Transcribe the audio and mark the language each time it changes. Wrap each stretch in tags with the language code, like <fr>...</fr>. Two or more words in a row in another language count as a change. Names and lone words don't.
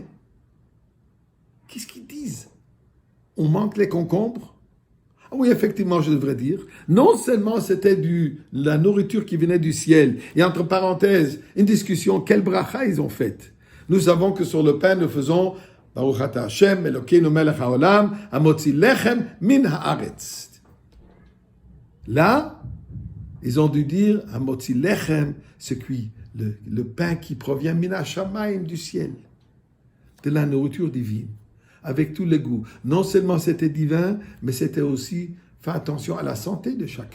<fr>Qu'est-ce qu'ils disent? On manque les concombres? Ah oui, effectivement, je devrais dire. Non seulement c'était la nourriture qui venait du ciel, et entre parenthèses, une discussion, quelle bracha ils ont faite.</fr> <he>Nous savons que sur le pain, nous faisons ברוך אתה השם אלוקינו מלך העולם המוציא לחם מן הארץ.</he> <fr>Là, ils ont dû dire</fr> <he>המוציא לחם,</he> <fr>le pain qui provient</fr> <he>מן השמים,</he> <fr>du ciel, de la nourriture divine, avec tous les goûts. Non seulement c'était divin, mais c'était aussi faire attention à la santé de chacun.</fr>